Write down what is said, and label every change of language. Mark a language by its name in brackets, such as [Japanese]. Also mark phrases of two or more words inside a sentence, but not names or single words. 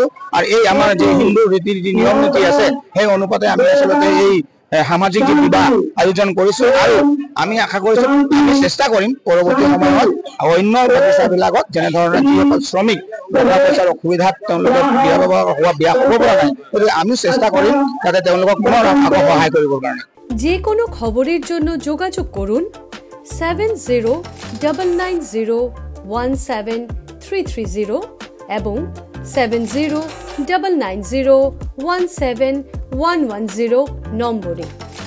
[Assamese] আৰু এই আমাৰ যি হিন্দু ৰীতি নিয়ম নীতি আছে, সেই অনুপাতে আমি আচলতে এই সামাজিক বিবাহ আয়োজন কৰিছো। আৰু আমি আশা কৰিছো, আমি চেষ্টা কৰিম পৰৱৰ্তী সময়ত অন্য বাগিচাবিলাকত যেনেধৰণে যিসকল শ্ৰমিক টকা পইচাৰ অসুবিধাত তেওঁলোকে বিয়া হ'ব পৰা নাই, গতিকে আমি চেষ্টা কৰিম যাতে তেওঁলোকক পুনৰ আকৌ সহায় কৰিবৰ কাৰণে। [Bangla] যে কোনো খবরের জন্য যোগাযোগ করুন 7099017330 এবং 7099017110 নম্বরে।